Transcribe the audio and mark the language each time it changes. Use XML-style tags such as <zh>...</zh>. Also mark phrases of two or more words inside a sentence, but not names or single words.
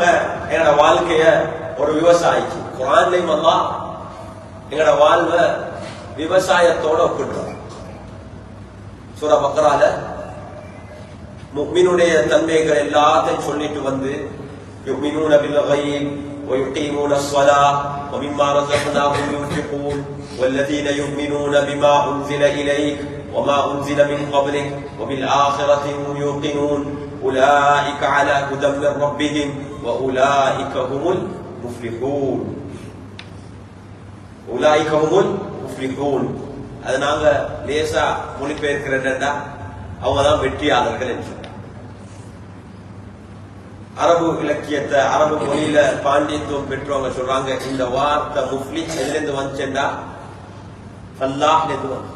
<ta>எங்களோட வாழ்க்கைய ஒரு விவசாயிக்கு, குர்ஆன்லயும் அல்லாஹ் எங்களோட வாழ்வை விவசாயத்தோட ஒப்பிட்டாங்க. சூரா பக்ரால முஃமினுடைய தன்மைகள் எல்லாத்தையும் சொல்லிட்டு வந்து</ta> <ar>يؤمنون بالغيب ويقيمون الصلاة ومما رزقناهم ينفقون والذين يؤمنون بما أنزل إليك وما أنزل من قبلك وبالآخرة هم يوقنون أولئك على هدى من ربهم وأولئك هم المفلحون أولئك هم المفلحون</ar> <ta>அது நாங்க லேசா மொழிபெயர்க்கிறேன்டா அவங்க தான் வெற்றியாளர்கள் என்று. அரபு இலக்கியத்தை அரபு மொழியில பாண்டியத்துவம் பெற்றவங்க சொல்றாங்க இந்த வார்த்தை முஃப்லி எதிலிருந்து வந்துச்சேன்டா அல்லாஹ்ல இருந்து வந்துச்சு.</ta>